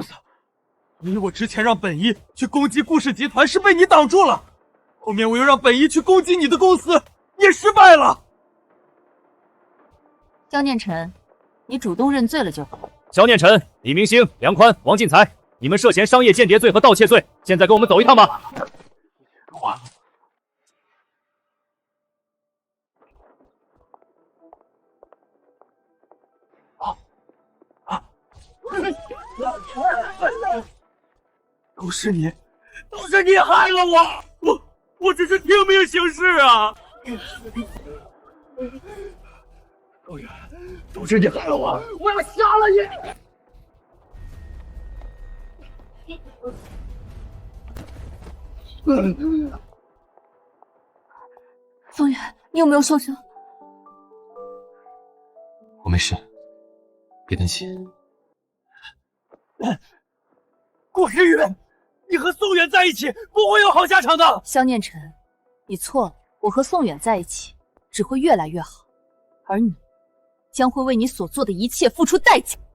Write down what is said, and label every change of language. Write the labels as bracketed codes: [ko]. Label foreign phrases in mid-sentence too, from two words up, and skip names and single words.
[zh] 因為我之前讓本一去攻擊顧氏集團是被你擋住了，後面我又讓本一去攻擊你的公司，也失敗了。肖念晨，你主動認罪了就好。肖念晨、李明星、梁寬、王進財，你們涉嫌商業間諜罪和盜竊罪，現在跟我們走一趟吧。完了。都是你害了我！我只是听命行事啊！高远，都是你害了我！我要杀了你！宋远，你有沒有受傷？我沒事，別擔心。顧時雨，你和宋遠在一起不會有好下場的。肖念晨，你錯了，我和宋遠在一起只會越來越好，而你將會為你所做的一切付出代價。